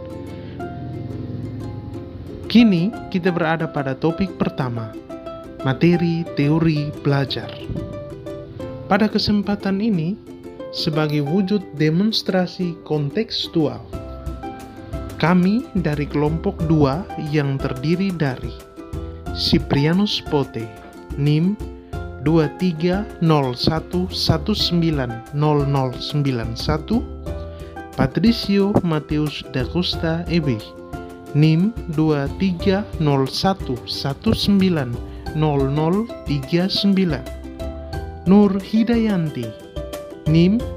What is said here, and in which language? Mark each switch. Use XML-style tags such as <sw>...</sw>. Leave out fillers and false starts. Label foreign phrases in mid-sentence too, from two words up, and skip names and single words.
<id>Kini kita berada pada topik pertama, materi teori belajar. Pada kesempatan ini, sebagai wujud demonstrasi kontekstual, kami dari kelompok 2 yang terdiri dari Cyprianus Pote, NIM 2301190091, Patricio Mateus da Costa EB, NIM 2301190039, Nur Hidayanti, NIM</id>